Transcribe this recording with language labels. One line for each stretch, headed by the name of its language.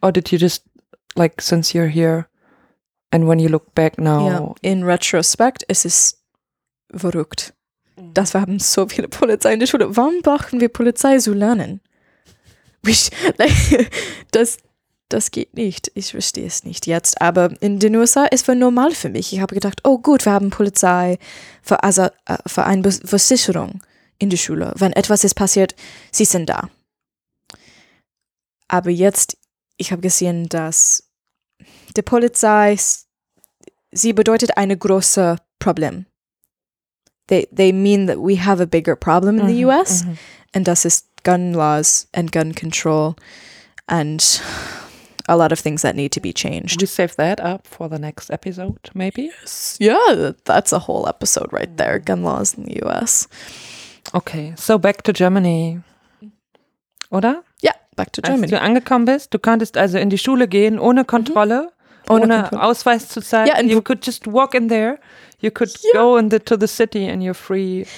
English: Or did you just, like, since you're here and when you look back now?
German: Ja,
English: in retrospect,
German: es ist verrückt, dass wir haben so viele Polizei in der Schule. Warum brauchen wir Polizei zu lernen? Das geht nicht. Ich verstehe es nicht jetzt. Aber in den USA ist es normal für mich. Ich habe gedacht, oh gut, wir haben Polizei für eine Versicherung in der Schule. Wenn etwas ist passiert, sie sind da. Aber jetzt, ich habe gesehen, dass die Polizei, sie bedeutet ein großes Problem.
English: They mean that we have a bigger problem in the US. Mm-hmm. And
German: das ist
English: gun laws and gun control and a lot of things that need to be changed. We save that up for the next episode, maybe? Yes. Yeah, that's a whole episode right there, gun laws in the US. Okay, so back to Germany, oder? Ja, yeah, back to Germany.
German: Als du angekommen bist, du konntest also in die Schule gehen ohne Kontrolle, mm-hmm, ohne Ausweis zu zeigen.
English: Yeah, you could just walk in there. You could go to the city and you're free.